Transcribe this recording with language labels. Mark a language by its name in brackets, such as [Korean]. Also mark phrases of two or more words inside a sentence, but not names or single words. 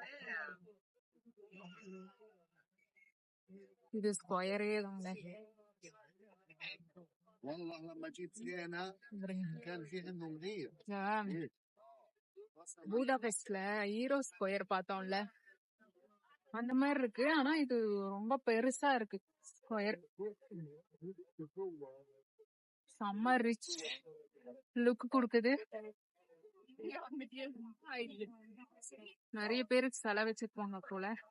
[Tamil] இது ஸ்கொயரே தாங்க. [Arabic] والله لما جيت هنا كان في عندهم غير [Tamil] பூடாபெஸ்ட்ல ஹீரோ ஸ்கொயர் பார்த்தோம்ல அந்த மாதிரி இருக்கு. ஆனா இது ரொம்ப பெருசா இருக்கு. ஸ்கொயர் செம்ம [English] rich look [Tamil] கொடுக்குது. நிறைய பேருக்கு செலவு வச்சிருப்பாங்க போல.